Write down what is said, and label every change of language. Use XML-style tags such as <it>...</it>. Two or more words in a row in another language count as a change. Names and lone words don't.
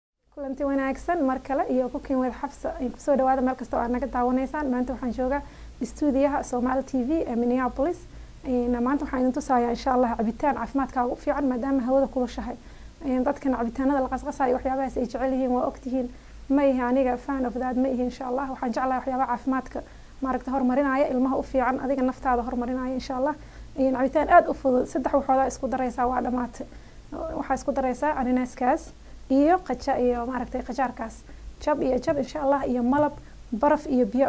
<so>kulanti wanaagsan mar kale iyo cooking with Xafsa in kusoo dhawaada meel kasta oo aad naga daawanaysaan maanta waxaan joogaa stuudiyaha Somali TV ee Minneapolis maanta waxaan idin tusayaa</so> <ar>insha Allah</ar> <so>cabitaan caafimaadkaaga u fiican maadaama hawada kulushahay dadkan cabitaanada la qasqasayo waxyaabahaas ay jecel yihiin waa ogtihiin ma yahay aniga</so> <en>fan of that</en> <so>ma yahay insha Allah waxaan jeclahay waxyaabaha caafimaadka maaragta horumarinaya ilmaha u fiican adiga naftaada horumarinaya</so> <ar>insha Allah</ar> <so>cabitaan aad u fudud saddex waxooda isku daraysaa waa dhamaatay waxa isku daraysaa ananaaskaas iyo qaja iyo maaragtay qajaarkaas jab</so> <ar>insha Allah</ar> <so>iyo malab baraf iyo biyo</so>